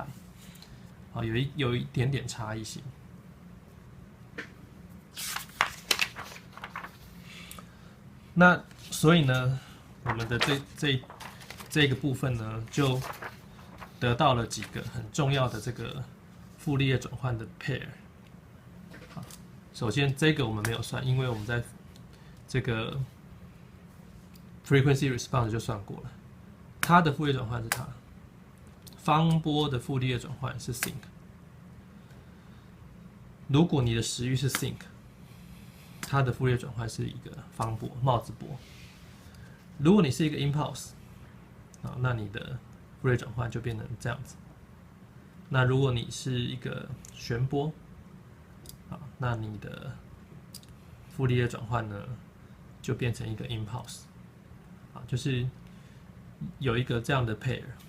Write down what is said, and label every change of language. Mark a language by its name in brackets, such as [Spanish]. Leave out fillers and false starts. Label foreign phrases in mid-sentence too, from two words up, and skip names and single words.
[Chinese] 啊，有一點點差異性。那所以呢，我們的這個部分呢，就得到了幾個很重要的這個傅立葉轉換的 pair。好，首先這個我們沒有算，因為我們在這個 [English] frequency response [Chinese] 就算過了，它的傅立葉轉換是它。方波的傅立葉轉換是 sinc。如果你的時域是 sinc， 它的傅立葉轉換是一個方波帽子波。如果你是一個 impulse，那你的傅立葉轉換就變成這樣子。那如果你是一個旋波，那你的傅立葉轉換呢就變成一個 impulse， 就是有一個這樣的 pair。